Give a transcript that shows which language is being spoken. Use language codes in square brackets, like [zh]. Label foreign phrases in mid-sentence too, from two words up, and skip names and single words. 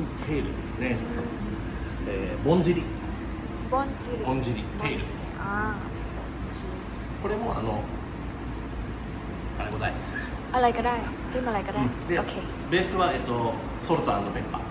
[ja] テールですね、ぼんじりボンジリぼんじりテールあこれもあれもない [th] あอะไรก็ได้จิ้มอะไรก็ได้ [ja] で [th] โอเค [ja] ベースは、ソルト&ペッパー